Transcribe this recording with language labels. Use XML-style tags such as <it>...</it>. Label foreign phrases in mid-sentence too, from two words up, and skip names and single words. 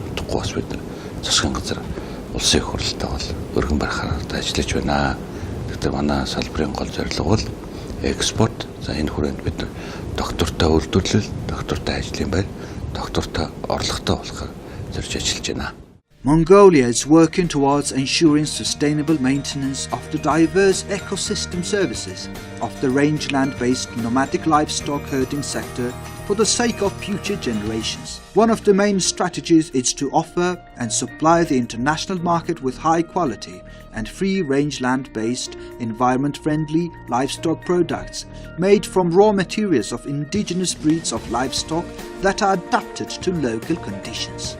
<mn>Тэгэхгүй бас бид засгийн газар улсын их хурлтай бол өргөн барахаар ажиллаж байна. Тэгэхээр манай салбарын гол зорилго бол экспорт. За энэ хүрээнд бид доктортой үйлдвэрлэл, доктортой ажлын байр, доктортой орлоготой болохоор зорж ажиллаж байна.</mn> <en>Mongolia is working towards ensuring sustainable maintenance of the diverse ecosystem services of the rangeland-based nomadic livestock herding sector for the sake of future generations. One of the main strategies is to offer and supply the international market with high quality and free-range land-based, environment-friendly livestock products made from raw materials of indigenous breeds of livestock that are adapted to local conditions.</en>